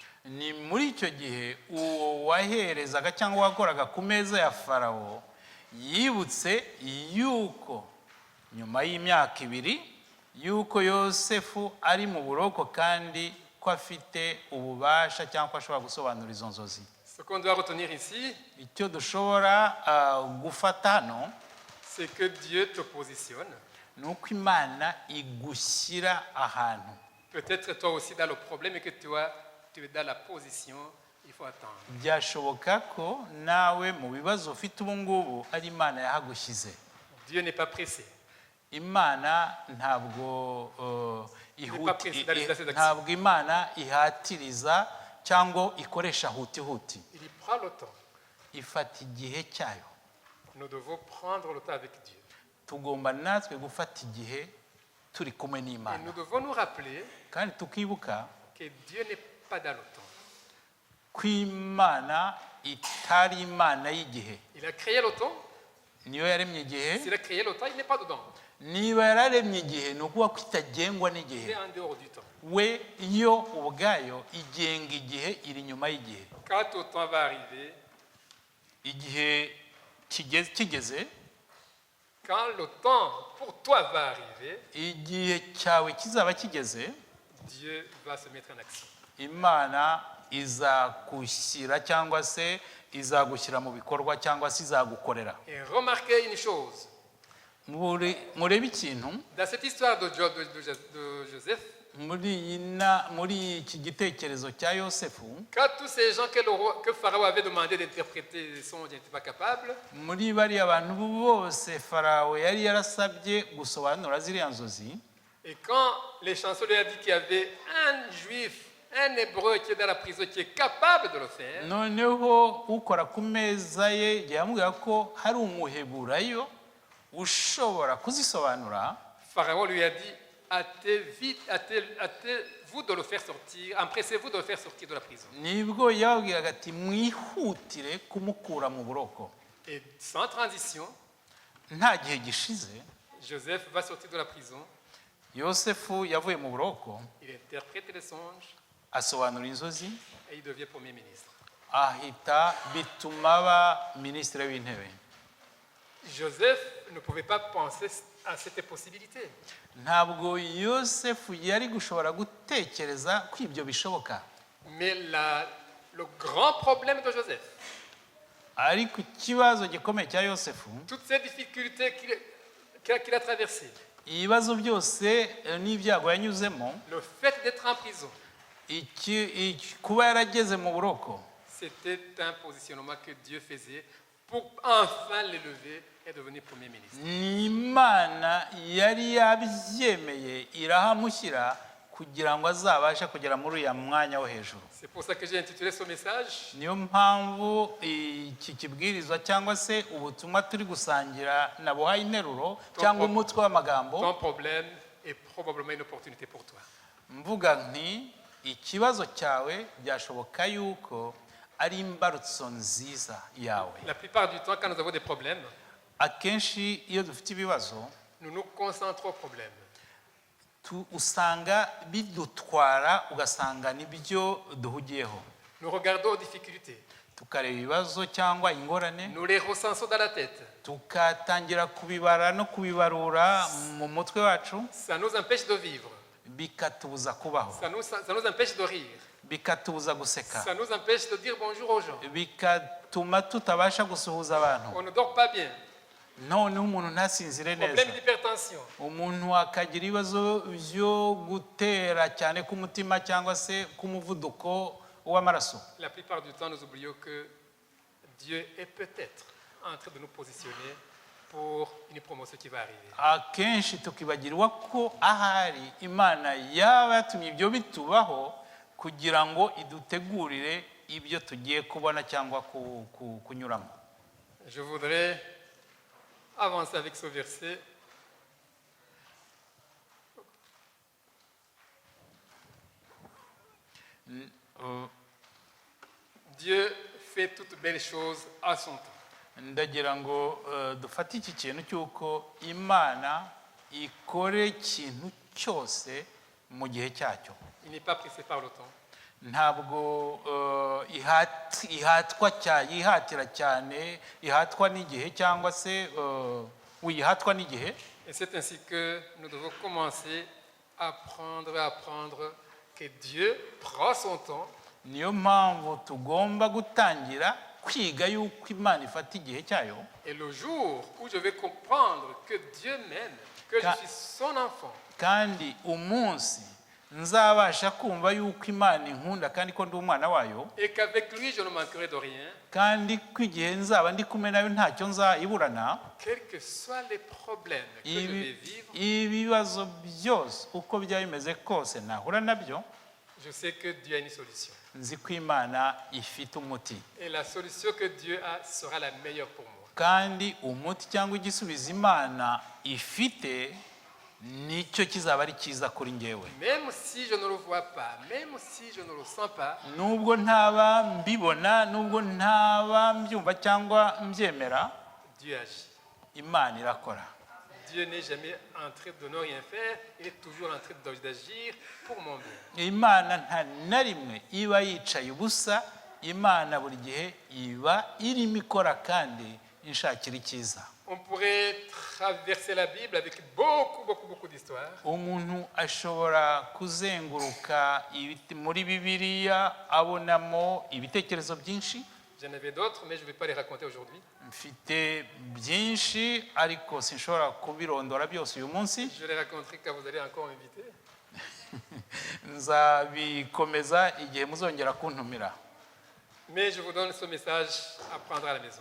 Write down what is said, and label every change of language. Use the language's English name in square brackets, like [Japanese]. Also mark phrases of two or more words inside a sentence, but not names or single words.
[Kinyarwanda] Ni muri icyo gihe uwo waherezaga cyangwa wakoraga ku meza ya Farawo yibutse yuko nyuma y'imyaka 2 yuko Yosefu ari mu buroko kandi ko afite ububasha cyangwa ko ashobora gusobanura izo nzozi. [French] Ce qu'on doit retenir ici, [Kinyarwanda] Icyo dushobora gufata hano, [French] c'est que Dieu te positionne. [Kinyarwanda] ni uko Imana igushyira ahantu. [French] Peut-être toi aussi dans le problème et que tu es dans la position, il faut attendre. [Kinyarwanda] Byashoboka ko nawe mu bibazo ufite ubu ngubu ari Imana yahagushyize. [French] Dieu n'est pas pressé. [Kinyarwanda] Imana ntabwo ntabwo Imana ihatiriza cyangwa ikoresha huti. [French] Il y prend le temps. [Kinyarwanda] Ifata igihe cyayo. [French] Nous devons prendre le temps avec Dieu. [Kinyarwanda] Tugomba natwe gufata igihe turi kumwe [French] Et [Kinyarwanda] n'Imana, [French] nous devons nous rappeler [Kinyarwanda] kandi tukibuka [French] que Dieu n'est pas dans le temps. [Kinyarwanda] ko Imana itari Imana y'igihe. [French] Il a créé le temps. [Kinyarwanda] Niyo yaremye igihe. [French] S'il a créé le temps, il n'est pas dedans. [Kinyarwanda] Niba yararemye igihe ni ukuvuga ko itagengwa [French] Il [Kinyarwanda] n'igihe. [French] est en dehors du temps. [Kinyarwanda] We yo ubwayo igenga igihe, iri nyuma y'igihe. [French] Quand le temps va arriver, [Kinyarwanda] Igihe kigeze, [French] quand le temps pour toi va arriver, [Kinyarwanda] igihe cyawe kizaba kigeze, [French] Dieu va se mettre en action. [Kinyarwanda] Imana izagushyira cyangwa se izagushyira mu bikorwa cyangwa se izagukorera. [French] Et remarquez une chose, [Kinyarwanda] Murebe ikintu [French] dans cette histoire de Joseph, [Kinyarwanda] muri iki gitekerezo cya Yosefu, [French] quand tous ces gens que Pharaon avait demandé d'interpréter les songes n'étaient pas capables, [Kinyarwanda] muri bariya bantu bose Farawo yari yarasabye gusobanura ziriya nzozi, [French] et quand les chanceliers ont dit qu'il y avait un juif, un hébreu qui est dans la prison, qui est capable de le faire, [Kinyarwanda] noneho ukora ku meza ye yamubwira ko hari umuheburayo ushobora kuzisobanura, [French] Pharaon lui a dit, hâtez-vous de le faire sortir, empressez-vous de le faire sortir de la prison. [Kinyarwanda] nibwo yababwiraga ati mwihutire kumukura mu buroko. [French] Et sans transition, [Kinyarwanda] Nta gihe gishize [French] Joseph va sortir de la prison, [Kinyarwanda] Yosefu yavuye mu buroko, [French] il interprète les songes [Kinyarwanda] asobanura inzozi, [French] et il devient Premier ministre. [Kinyarwanda] ahita bituma aba minisitiri w'intebe. [French] Joseph ne pouvait pas penser à cette possibilité. [Kinyarwanda] Ntabwo Yosefu yari gushobora gutekereza ko ibyo bishoboka, [French] Mais le grand problème de Joseph, [Kinyarwanda] ariko ikibazo gikomeye cya Yosefu, [French] toutes ces difficultés qu'il a traversées, [Kinyarwanda] ibibazo byose n'ibyago yanyuzemo, [French] le fait d'être en prison, [Kinyarwanda] kuba yarageze mu buroko, [French] c'était un positionnement que Dieu faisait pour enfin l'élever et devenir Premier ministre. [Kinyarwanda] ni Imana yari yabyemeye irahamushyira kugira ngo azabashe kugera muri uriya mwanya wo hejuru. [French] C'est pour ça que j'ai intitulé ce message [Kinyarwanda] Niyo mpamvu iki kibwirizwa cyangwa se ubutumwa turi gusangira nabuhaye interuro cyangwa umutwe w'amagambo, [French] Ton problème est probablement une opportunité pour toi. [Kinyarwanda] mvuga nti ikibazo cyawe byashoboka yuko ari imbarutso nziza yawe. [French] La plupart du temps, quand nous avons des problèmes, [Kinyarwanda] Akenshi iyo dufite ibibazo [French] nous nous concentrons aux problèmes. [Kinyarwanda] usanga bidutwara ugasanga nibyo duhugiyeho, [French] Nous regardons aux difficultés. [Kinyarwanda] tukareba ibibazo cyangwa ingorane, [French] Nous les recensons dans la tête. [Kinyarwanda] tukatangira kubibara no kubibarura mu mutwe wacu, [French] Ça nous empêche de vivre. [Kinyarwanda] bikatubuza kubaho, [French] Ça nous empêche de rire. [Kinyarwanda] bikatubuza guseka, [French] Ça nous empêche de dire bonjour aux gens. [Kinyarwanda] bigatuma tutabasha gusuhuza abantu, [French] On ne dort pas bien. [Kinyarwanda] noneho umuntu ntasinzire neza, [French] Problème d'hypertension. [Kinyarwanda] umuntu akagira ibibazo byo gutera cyane k'umutima cyangwa se k'umuvuduko w'amaraso. [French] La plupart du temps, nous oublions que Dieu est peut-être en train de nous positionner pour une promotion qui va arriver. [Kinyarwanda] Akenshi tukibagirwa ko ahari Imana yaba yatumye ibyo bitubaho kugira ngo idutegurire ibyo tugiye kubona cyangwa kunyuramo. [French] Je voudrais avancer avec ce verset. Dieu fait toutes belles choses à son temps. [Kinyarwanda] Ndagira ngo dufate iki kintu cy'uko Imana ikore ikintu cyose mu gihe cyacyo. [French] Il n'est pas pressé par le temps. [Kinyarwanda] Ntabwo yihatira cyane, ihatwa n'igihe cyangwa se wihatwa n'igihe. [French] Et c'est ainsi que nous devons commencer à apprendre que Dieu prend son temps. [Kinyarwanda] Niyo mpamvu tugomba gutangira kwiga yuko Imana ifata igihe cyayo. [French] Et le jour où je vais comprendre que Dieu m'aime, que je suis son enfant, [Kinyarwanda] kandi umunsi nzabasha kumva yuko Imana inkunda kandi ko ndi umwana wayo, [French] et qu'avec lui je ne manquerai de rien, [Kinyarwanda] kandi ko igihe nzaba ndi kumwe nayo ntacyo nzayiburana, [French] quels que soient les problèmes que je vais vivre, [Kinyarwanda] ibibazo byose uko byaba bimeze kose nahura nabyo, [French] je sais que Dieu a une solution. [Kinyarwanda] nzi ko Imana ifite umuti, [French] Et la solution que Dieu a sera la meilleure pour moi. [Kinyarwanda] kandi umuti cyangwa igisubizo Imana ifite nicyo kizaba ari cyiza kuri njyewe. [French] Même si je ne le vois pas, même si je ne le sens pas, [Kinyarwanda] Nubwo ntaba mbibona, nubwo ntaba mbyumva cyangwa mbyemera, [French] Dieu agit. [Kinyarwanda] Imana irakora. [French] Dieu n'est jamais en train de ne rien faire, il est toujours en train d'agir pour mon bien. [Kinyarwanda] Imana nta na rimwe iba yicaye ubusa, Imana buri gihe iba irimo ikora kandi inshakira icyiza. [French] On pourrait traverser la Bible avec beaucoup d'histoires. [Kinyarwanda] umuntu ashobora kuzenguruka muri bibiliya abonamo ibitekerezo byinshi. [French] J'en avais d'autres, mais je ne vais pas les raconter aujourd'hui. [Kinyarwanda] mfite byinshi ariko sinshobora kubirondora byose uyu munsi. [French] Je les raconterai quand vous allez encore m'inviter. [Kinyarwanda] nzabikomeza igihe muzongera kuntumira. [French] Mais je vous donne ce message à prendre à la maison.